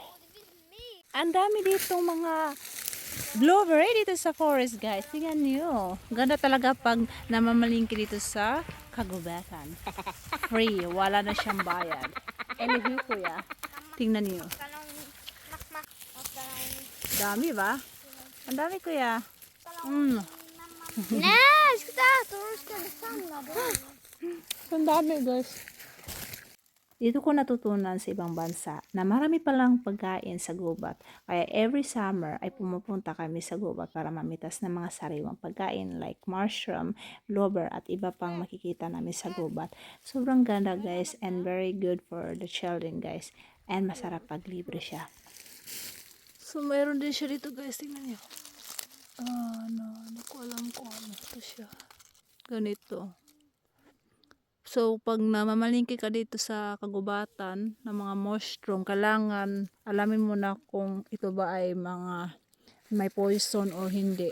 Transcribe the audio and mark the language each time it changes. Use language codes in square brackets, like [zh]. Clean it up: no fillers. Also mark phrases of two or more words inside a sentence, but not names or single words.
[tl] Ang dami ditong mga blueberry dito sa forest guys. Tingnan niyo. Ganda talaga pag namamalingki dito sa kagubatan. Free. Wala na siyang bayad. Anywho kuya. Tingnan niyo. Dami ba? Ang dami kuya. [sv] Nej, ska du äta och du ska samla dem? [tl] Ang dami guys. Dito ko natutunan sa ibang bansa na marami palang pagkain sa gubat. Kaya [en] every summer [tl] ay pumupunta kami sa gubat para mamitas ng mga sariwang pagkain like mushroom, blueberry at iba pang makikita namin sa gubat. Sobrang ganda guys [en] and very good for the children guys. [tl] And masarap pag libre siya. So, mayroon din siya dito guys. Tingnan niyo. Hindi ko alam kung ano ito siya. Ganito. So, pag namamalingki ka dito sa kagubatan ng mga mushroom, kailangan alamin mo na kung ito ba ay mga may poison o hindi.